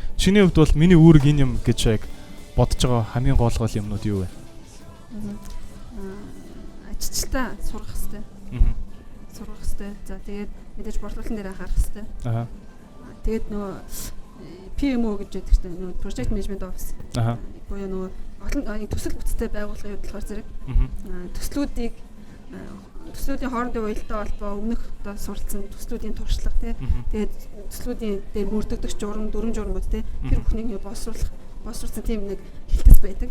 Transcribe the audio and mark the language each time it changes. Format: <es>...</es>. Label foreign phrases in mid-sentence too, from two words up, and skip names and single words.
<mn>Чиний хувьд бол миний үүрэг энэ юм гэж яг бодож байгаа хамгийн гол юмнууд юу вэ? Ажилтаа сурах хэрэгтэй. Сурах хэрэгтэй. За тэгээд мэдээж борлуулалтын дээр анхаарах хэрэгтэй. Тэгээд нөгөө PMO гэж байдаг шүү дээ.</mn> <en>Нөгөө project management office.</en> <mn>Буюу нөгөө олон төсөл бүтцтэй байгууллагын хувьд болохоор зэрэг төслүүдийн хоорондын уялдаа холбоо өмнөх одоо суралцсан төслүүдийн туршлага тий. Тэгээд төслүүдийн дээр мөрдөгдөх журам, дүрм журмууд тий. Тэр бүхнийг боловсруулсан тийм нэг хилтэс байдаг.</mn>